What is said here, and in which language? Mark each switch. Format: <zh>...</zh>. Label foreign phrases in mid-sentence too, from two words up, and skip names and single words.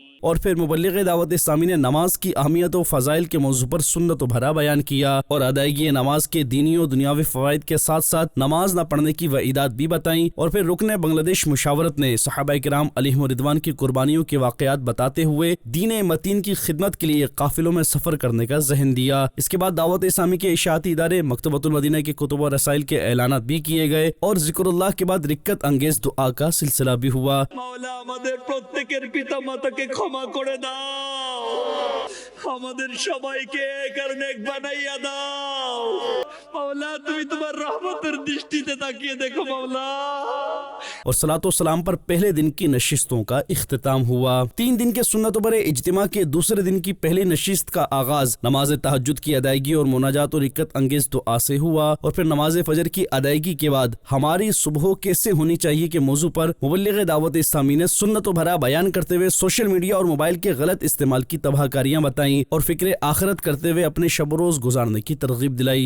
<ur>اور پھر مبلغ دعوت اسلامی نے نماز کی اہمیت و فضائل کے موضوع پر سنت و بھرا بیان کیا، اور ادائیگی نماز کے دینی و دنیاوی فوائد کے ساتھ ساتھ نماز نہ پڑھنے کی وعیدات بھی بتائیں، اور پھر رکن بنگلہ دیش مشاورت نے صحابہ کرام علیہم رضوان کی قربانیوں کے واقعات بتاتے ہوئے دین متین کی خدمت کے لیے قافلوں میں سفر کرنے کا ذہن دیا۔ اس کے بعد دعوت اسلامی کے اشاعتی ادارے مکتبۃ المدینہ کے کتب و رسائل کے اعلانات بھی کیے گئے، اور ذکر اللہ کے بعد رکت انگیز دعا کا سلسلہ بھی ہوا۔</ur> <bn>مولا আমাদের প্রত্যেকের পিতা মাতাকে ক্ষমা করে দাও, আমাদের সবাইকে এক আর নেক বানাইয়া দাও مولا, তুমি তোমার রহমতের দৃষ্টিতে তাকিয়ে দেখো مولا۔</bn> <ur>اور صلاۃ و سلام پر پہلے دن کی نشستوں کا اختتام ہوا۔ 3 دن کے سنت و بھرے اجتماع کے دوسرے دن کی پہلی نشست کا آغاز نماز تہجد کی ادائیگی اور مناجات و رکت انگیز دعا سے ہوا، اور پھر نماز فجر کی ادائیگی کے بعد ہماری صبح کیسے ہونی چاہیے کے موضوع پر مبلغ دعوت اسلامی نے سنت و بھرا بیان کرتے ہوئے سوشل میڈیا اور موبائل کے غلط استعمال کی تباہ کاریاں بتائیں، اور فکر آخرت کرتے ہوئے اپنے شب و روز گزارنے کی ترغیب دلائی۔</ur>